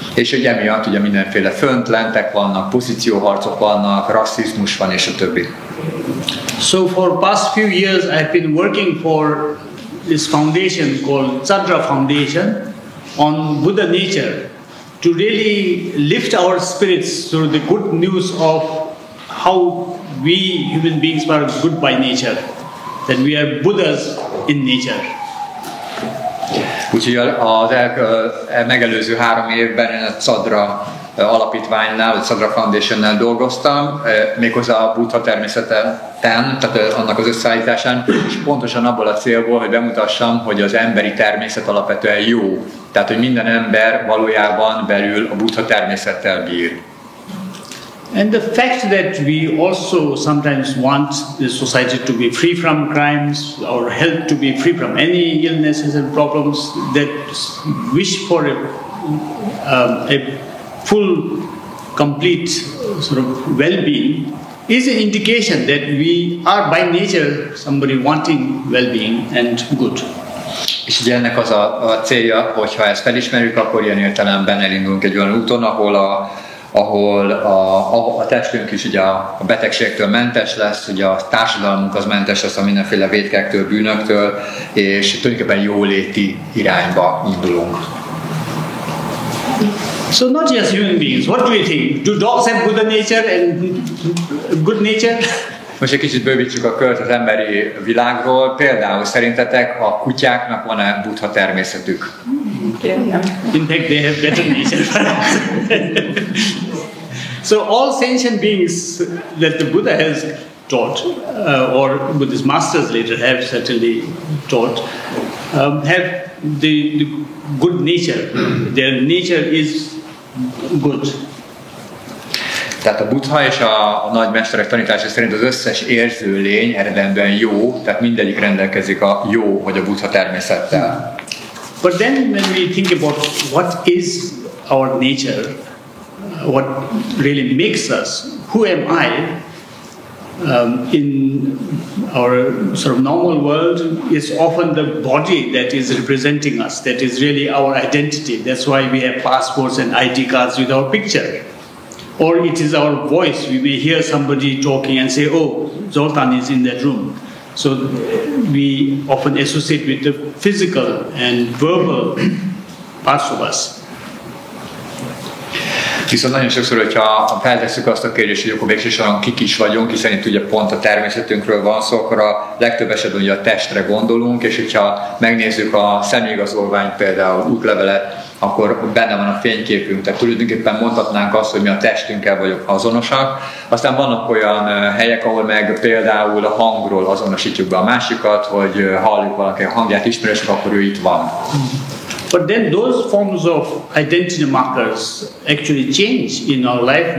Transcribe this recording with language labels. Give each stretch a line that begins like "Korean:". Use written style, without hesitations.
Hungarian: És hogy emiatt ugye mindenféle föntlentek vannak, pozícióharcok vannak, rasszizmus van, és a többi.
English: So for past few years I've been working for this foundation called Chandra Foundation on Buddha nature, to really lift our spirits through the good news of how we human beings are good by nature, that we are Buddhas in nature.
Hungarian: Úgyhogy az megelőző 3 évben én a Csadra Alapítványnál, a Csadra Foundationnál dolgoztam, méghozzá a Buddha-természeten, tehát annak az összeállításán, és pontosan abból a célból, hogy bemutassam, hogy az emberi természet alapvetően jó. Tehát, hogy minden ember valójában belül a Buddha-természettel bír.
English: And the fact that we also sometimes want the society to be free from crimes, our health to be free from any illnesses and problems, that wish for a full, complete sort of well-being, is an indication that we are by nature somebody wanting well-being and good.
Hungarian: És ugye ennek az a célja, hogyha ezt felismerjük, akkor ilyen értelemben elindulunk egy olyan úton, ahol a testünk is ugye a betegségtől mentes lesz, ugye a társadalmunk az mentes lesz a mindenféle vétkektől, bűnöktől, és tulajdonképpen jóléti irányba indulunk.
English: So not just human beings. What do you think? Do dogs have Buddha nature and good nature?
Hungarian: Most egy kicsit bővítsük a kört az emberi világról. Például szerintetek a kutyáknak van-e Buddha természetük?
English: In fact, they have better nature. So all sentient beings that the Buddha has taught, or Buddhist masters later have certainly taught, have the good nature. Their nature is good.
Hungarian: Tehát a Buddha és a nagymesterek tanítása szerint az összes érző lény eredendően jó, tehát mindegyik rendelkezik a jó vagy a Buddha természettel.
English: But then when we think about what is our nature, what really makes us, who am I? In our sort of normal world, it's often the body that is representing us, that is really our identity. That's why we have passports and ID cards with our picture. Or it is our voice. We may hear somebody talking and say, oh, Zoltan is in that room. So we often associate with the physical and verbal parts of us.
Hungarian: Viszont nagyon sokszor, hogyha feltesszük azt a kérdést, hogy akkor végső soron kik is vagyunk, hiszen itt ugye pont a természetünkről van szó, akkor a legtöbb esetben ugye a testre gondolunk, és hogyha megnézzük a személyigazolványt, például útlevelet, akkor benne van a fényképünk, tehát tulajdonképpen mondhatnánk azt, hogy mi a testünkkel vagyunk azonosak. Aztán vannak olyan helyek, ahol meg például a hangról azonosítjuk be a másikat, hogy halljuk valaki a hangját, ismerősök, akkor ő itt van.
English: But then those forms of identity markers actually change in our life.